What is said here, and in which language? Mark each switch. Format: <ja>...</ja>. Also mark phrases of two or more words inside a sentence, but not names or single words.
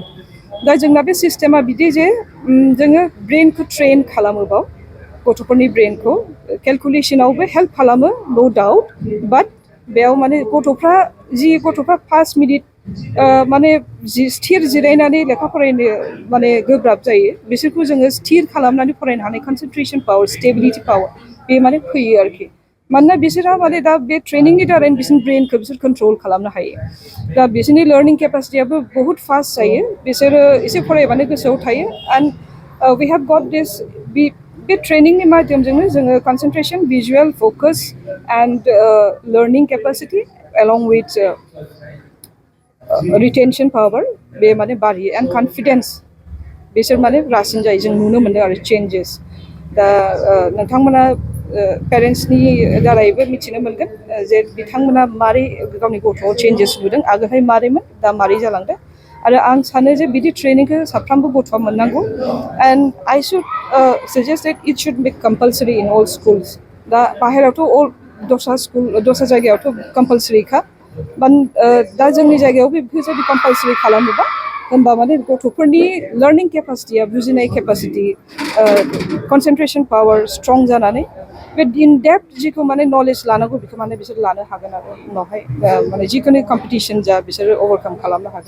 <brx>दा जोंना बे सिस्टेमा बिदि जे जोङो ब्रेनखौ ट्रेन खालामोबाव, गथ'फोरनि ब्रेनखौ केलकुलेसनावबो हेल्प खालामो,</brx> <en>no doubt,</en> <brx>बाट बेयाव माने गथ'फ्रा 5 मिनिट माने स्थिर जिरायनानै लेखा फरायनो माने गोब्राब जायो, बिसोरखौ जोङो स्थिर खालामनानै फरायनो हानाय</brx> <en>concentration power, stability power</en> <brx>बे माने फैयो आरोखि। मानोना बिसोरहा माने दा बे ट्रेनिंनि दारैनो बिसोरनि ब्रेनखौ बिसोर कन्ट्रल खालामनो हायो। दा बिसोरनि</brx> <en>learning capacity</en> <brx>बहुत फास्ट जायो, बिसोरो एसे फरायबानो गोसोआव थायो।</brx> <en>and we have got this,</en> <brx>बे ट्रेनिंनि माध्यमजोंनो जोङो</brx> <en>concentration, visual focus and learning capacity along with retention power</en> <brx>बे माने बारियो, एन्ड कन्फिडेन्स बिसोर माने रासिन जायो, जों नुनो मोनदों आरो चेन्जेस। दा नोंथांमोना पेरेन्ट्सनि दारैबो मिथिनो मोनगोन जे बिथांमोना मारै गावनि गथ'आव चेन्जेस नुदों, आगोलहाय मारैमोन, दा मारै जालांदों। आरो आं सानो जे बिदि ट्रेनिंखौ साफ्रोमबो गथ'आ मोननांगौ।</brx> <en>and I should suggest that it should be compulsory in all schools.</en> <brx>दा बाहेरायावथ' दस्रा जायगायावथ' कम्पालसरिखा, दा जोंनि जायगायाव बेफोरबायदि कम्पालसरि खालामोबा, होमबा माने गथ'फोरनि</brx> <en>learning capacity,</en> <brx>बुजिनाय केपासिटि,</brx> <en>concentration power strong</en> <brx>जानानै बे</brx> <en>in depth</en> <brx>जिखौ माने नलेज लानांगौ बेखौ माने बिसोर लानो हागोन आरो उनावहाय माने जिखुनु कम्पिटिसन जा बिसोरो अभारकाम खालामनो हागोन।</brx>